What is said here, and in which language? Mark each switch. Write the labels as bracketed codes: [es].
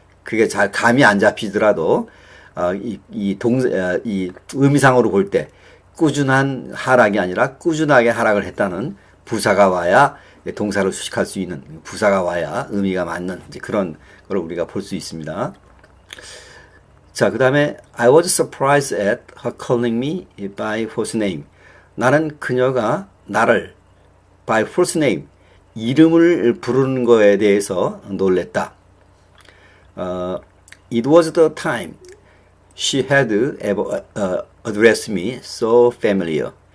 [ko] 그게 잘 감이 안 잡히더라도 이 의미상으로 볼 때 꾸준한 하락이 아니라 꾸준하게 하락을 했다는 부사가 와야 동사를 수식할 수 있는 부사가 와야 의미가 맞는 이제 그런 걸 우리가 볼 수 있습니다. 자, 그 다음에 [en] I was surprised at her calling me by false name. [ko] 나는 그녀가 나를 [en] by false name, [ko] 이름을 부르는 거에 대해서 놀랬다. [en] It was the time she had ever addressed me so familiar.